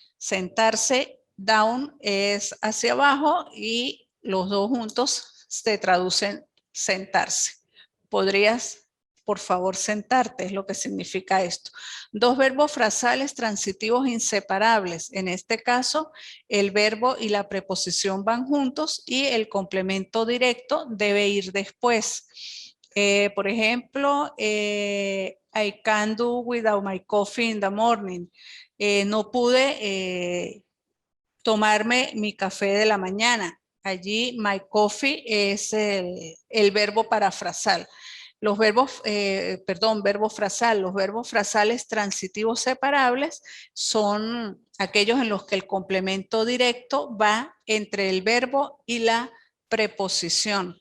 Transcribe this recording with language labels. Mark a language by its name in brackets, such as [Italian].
[Spanish] Sentarse, down es hacia abajo y los dos juntos se traducen sentarse. ¿Podrías, por favor, sentarte? Es lo que significa esto. Dos verbos frasales transitivos inseparables. En este caso, el verbo y la preposición van juntos y el complemento directo debe ir después. Por ejemplo, [English] I can't do without my coffee in the morning. [Spanish] No pude tomarme mi café de la mañana. Allí [English] my coffee [Spanish] es el verbo parafrasal. Los verbos, verbo frasal, los verbos frasales transitivos separables son aquellos en los que el complemento directo va entre el verbo y la preposición.